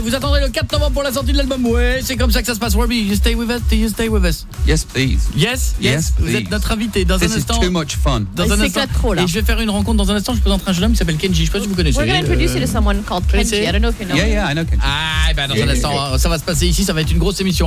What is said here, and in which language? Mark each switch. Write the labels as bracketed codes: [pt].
[fr] Vous attendrez le 4 novembre pour la sortie de l'album. Ouais, c'est comme ça que ça se passe. [en] Robbie, you stay with us. Do you stay with us? Yes, please. Yes, yes. Yes, please. [fr] Vous êtes notre invité dans [en] This [fr] un instant. [en] This is too much fun. [fr] Dans un instant. Trop, là. Et je vais faire une rencontre dans un instant. Je présenterai un jeune homme qui s'appelle Kenji. Je sais pas si vous connaissez. [en] We're gonna introduce you to someone called Kenji. I don't know if you know. Yeah, yeah, I know Kenji. [fr] Ah, ben dans un instant, ça va se passer ici. Ça va être une grosse émission.